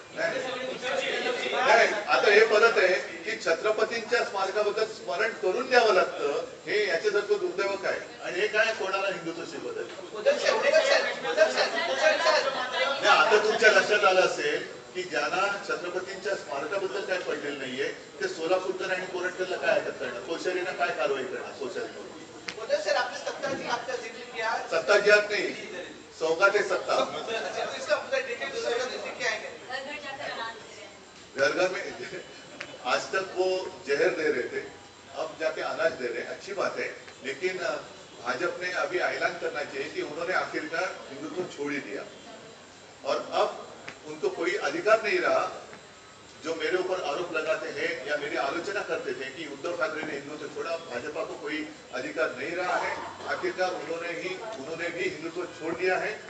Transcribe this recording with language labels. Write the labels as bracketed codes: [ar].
[mr] नाही, आता हे परत आहे की छत्रपतींच्या स्मारकाबद्दल स्मरण करून द्यावं लागतं, हे याच्यासारखं दुर्दैव काय? आणि हे काय कोणाला हिंदुत्व शिकवत आहे? उद्धव साहेब, नाही, आता तुमच्या लक्षात आलं असेल की ज्यांना छत्रपतींच्या स्मारकाबद्दल काय पडलेलं नाहीये ते सोलापूरकर आणि कोरटकरला काय अटक करणार? कोश्यारीनं काय कारवाई करणार? कोश्यारीवर [hi] उद्धव साहेब आपने सत्ता दी, आपका जिक्र किया, सत्ता जिहाद नाही, सौगात है सत्ता. इसका पूरा डिटेल लिख के आएंगे. घर घर जाकर ऐलान करें। घर घर में आज तक वो जहर दे रहे थे, अब जाके अनाज दे रहे हैं, अच्छी बात है, लेकिन भाजपा ने अभी ऐलान करना चाहिए कि उन्होंने आखिरकार हिंदुत्व छोड़ ही दिया और अब उनको कोई अधिकार नहीं रहा जो मेरे ऊपर आरोप लगाते हैं या मेरी आलोचना करते थे कि उद्धव ठाकरे ने हिंदुत्व छोड़ा, भाजपा को कोई अधिकार नहीं रहा है, आखिरकार उन्होंने भी हिंदुत्व छोड़ दिया है.